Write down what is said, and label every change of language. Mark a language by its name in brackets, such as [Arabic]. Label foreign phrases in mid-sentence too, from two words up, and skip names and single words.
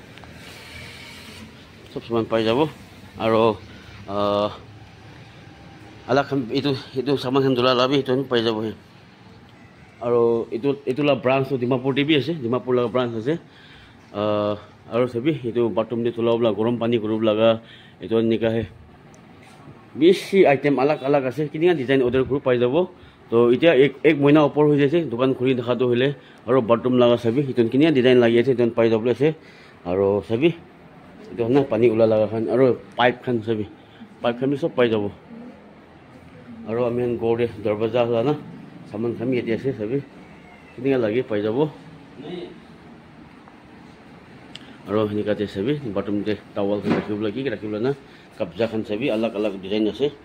[Naga Pidgin] sob saman pai jabo aro alak itu saman khan dula labi itu pai jabo he aro itu la branch to Dimapur TV ase Dimapur la branch ase aro sabi itu bathroom de thulaw la gorom pani kurub laga itu nika he bishi item alak ase kininga [English] design order group [Naga Pidgin] pai jabo to itia ek moina upor ho jase dukan khuli dekha to hile aro bathroom laga sabi itu kininga design lagi ase itu pai jabo ase aro sabi itu na pani ula laga khan aro pipe khan sabi pipe khan sob pai jabo aro amen gode darwaza la na saman kami yeti ase sabi kininga lagi pai jabo aro nika te sabi bathroom te towel khan rakhibla na kabja khan sabi alak design ase